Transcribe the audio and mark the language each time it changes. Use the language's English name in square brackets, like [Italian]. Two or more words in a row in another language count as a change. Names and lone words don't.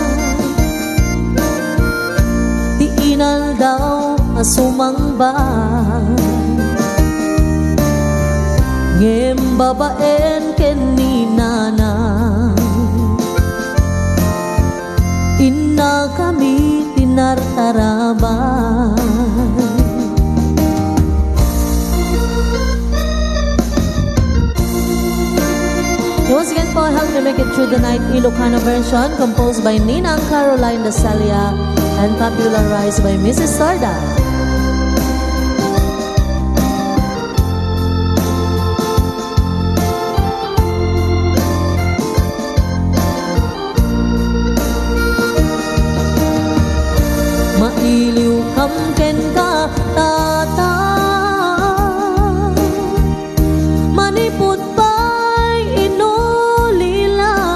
[Iloko] tiinal daw asumangban, ngem babaen ken ni nanang, inna kami tinartaraban. [English] Once again po, Help Me Make It Through the Night Ilocano version, composed by Nina and Caroline Dasalia and popularized by Mrs. Torda. [Iloko] Mailiw kam ken ka tata, manipod pa'y inulila,